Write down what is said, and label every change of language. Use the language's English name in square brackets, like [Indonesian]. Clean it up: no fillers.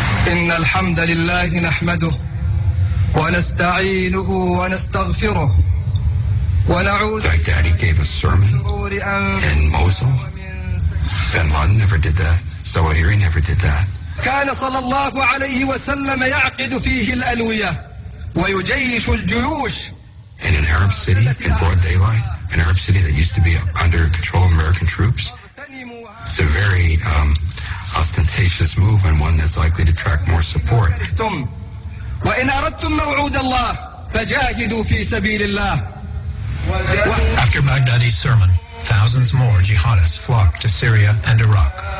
[Arabic] إن الحمد لله نحمده ونستعينه ونستغفره ونعوذ. [English] Baghdadi gave a sermon in Mosul. Bin Laden never did that. Zawahiri never did that. [Arabic] كان صلى الله عليه وسلم يعقد فيه الألوية ويجيش الجيوش [English] in an Arab city in broad daylight, an Arab city that used to be under control of American troops. It's a very ostentatious move and one that's likely to attract more support. After Baghdadi's sermon, thousands more jihadists flocked to Syria and Iraq.